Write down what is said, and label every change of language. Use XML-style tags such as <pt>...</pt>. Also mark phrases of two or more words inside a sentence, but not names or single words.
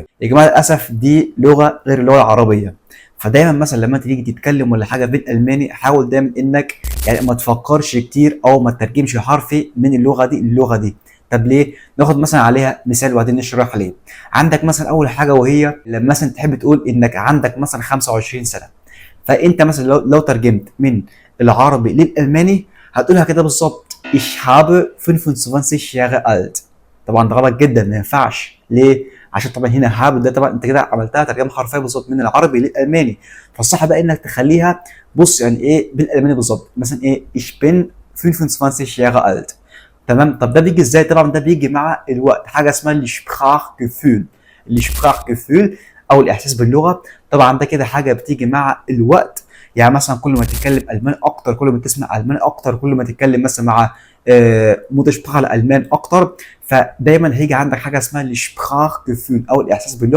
<ar>يا جماعه للاسف دي لغه غير اللغه العربيه، فدايما مثلا لما تيجي تتكلم ولا حاجه بالالماني حاول دايما انك يعني ما تفكرش كتير او ما تترجمش حرفي من اللغه دي للغه دي. طب ليه؟ ناخد مثلا عليها مثال وبعدين نشرح ليه. عندك مثلا اول حاجه، وهي لما مثلا تحب تقول انك عندك مثلا 25 سنه، فانت مثلا لو ترجمت من العربي للالماني هتقولها كده بالظبط:</ar> <de>Ich habe 25 Jahre alt.</de> <ar>طبعا ده غلط جدا، ما ينفعش. ليه؟ عشان طبعا هنا هاب ده طبعا انت كده عملتها ترجمه حرفيه بالظبط من العربي للالماني. فالصح بقى انك تخليها، بص يعني ايه بالالماني بالظبط، مثلا ايه:</ar> <de>Ich bin 25 Jahre alt.</de> <ar>تمام. طب ده بيجي ازاي؟ طبعا ده بيجي مع الوقت، حاجه اسمها السبراخجيفول. السبراخجيفول او الاحساس باللغه، طبعا ده كده حاجه بتيجي مع الوقت. يعني مثلا كل ما تتكلم الماني اكتر، كل ما تسمع الماني اكتر، كل ما تتكلم مثلا مع متشبخه الالمان اكتر، فدايما هيجي عندك حاجه اسمها السبراخجيفول او الاحساس باللغه.</ar>